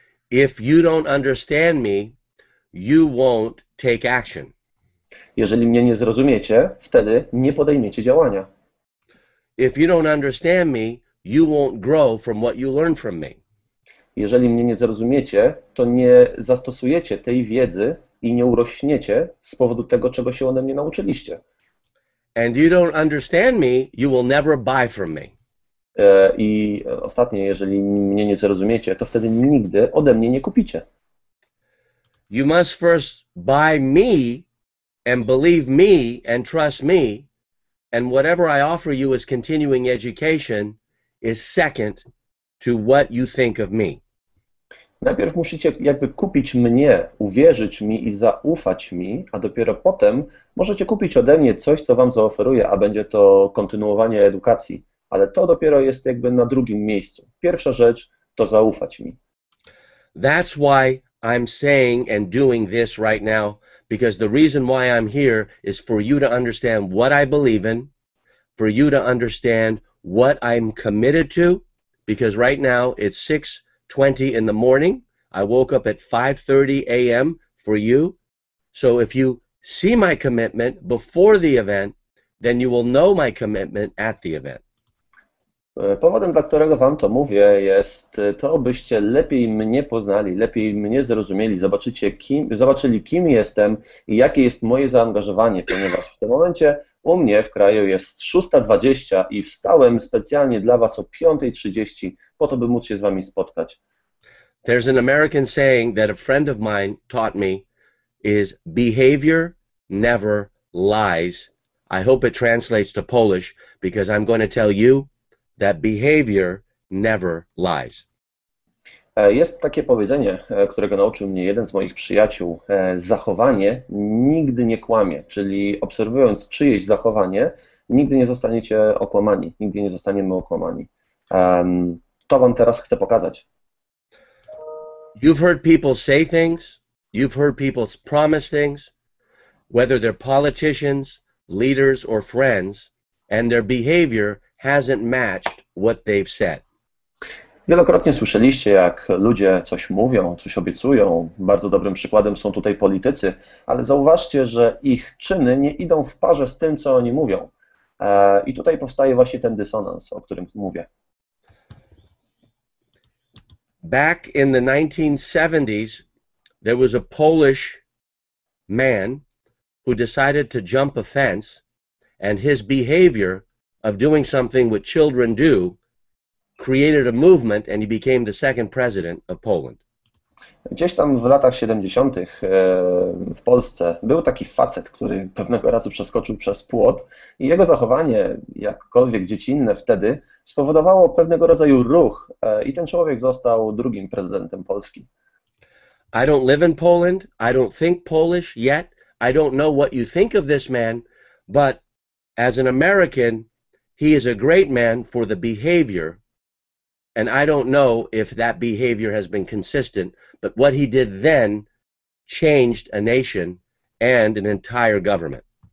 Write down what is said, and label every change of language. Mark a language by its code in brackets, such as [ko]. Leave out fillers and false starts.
[en] If you don't understand me, you won't take action. [pl] Jeżeli mnie nie zrozumiecie, wtedy nie podejmiecie działania. [en] If you don't understand me, you won't grow from what you learn from me. [pl] Jeżeli mnie nie zrozumiecie, to nie zastosujecie tej wiedzy i nie urośniecie z powodu tego, czego się ode mnie nauczyliście. [en] And you don't understand me, you will never buy from me. [pl] I ostatnie, jeżeli mnie nie zrozumiecie, to wtedy nigdy ode mnie nie kupicie. [en] You must first buy me and believe me and trust me, and whatever I offer you as continuing education is second to what you think of me. [pl] Najpierw musicie jakby kupić mnie, uwierzyć mi i zaufać mi, a dopiero potem możecie kupić ode mnie coś, co wam zaoferuję, a będzie to kontynuowanie edukacji. Ale to dopiero jest jakby na drugim miejscu. Pierwsza rzecz to zaufać mi. [en] That's why I'm saying and doing this right now, because the reason why I'm here is for you to understand what I believe in, for you to understand what I'm committed to, because right now it's 6:20 in the morning. I woke up at 5:30 a.m. for you. So if you see my commitment before the event, then you will know my commitment at the event. [pl] Powodem, dla którego wam to mówię, jest to, byście lepiej mnie poznali, lepiej mnie zrozumieli, zobaczyli, kim jestem i jakie jest moje zaangażowanie, ponieważ w tym momencie u mnie w kraju jest 6:20 i wstałem specjalnie dla was o 5:30 po to, by móc się z wami spotkać. [en] There's an American saying that a friend of mine taught me is behavior never lies. I hope it translates to Polish because I'm going to tell you that behavior never lies. [pl] Jest takie powiedzenie, którego nauczył mnie jeden z moich przyjaciół. Zachowanie nigdy nie kłamie, czyli obserwując czyjeś zachowanie, nigdy nie zostaniecie okłamani, nigdy nie zostaniemy okłamani. To wam teraz chcę pokazać. [en] You've heard people say things, you've heard people promise things, whether they're politicians, leaders, or friends, and their behavior hasn't matched what they've said. [pl] Wielokrotnie słyszeliście, jak ludzie coś mówią, coś obiecują. Bardzo dobrym przykładem są tutaj politycy, ale zauważcie, że ich czyny nie idą w parze z tym, co oni mówią. I tutaj powstaje właśnie ten dysonans, o którym mówię. [en] Back in the 1970s, there was a Polish man who decided to jump a fence, and his behavior of doing something what children do created a movement, and he became the second president of Poland. [pl] Gdzieś tam w latach 70. W Polsce był taki facet, który pewnego razu przeskoczył przez płot i jego zachowanie, jakkolwiek dziecinne wtedy, spowodowało pewnego rodzaju ruch i ten człowiek został drugim prezydentem Polski. [en] I don't live in Poland. I don't think Polish yet. I don't know what you think of this man, but as an American, he is a great man for the behavior, and I don't know if that behavior has been consistent, but what he did then changed a nation and an entire government.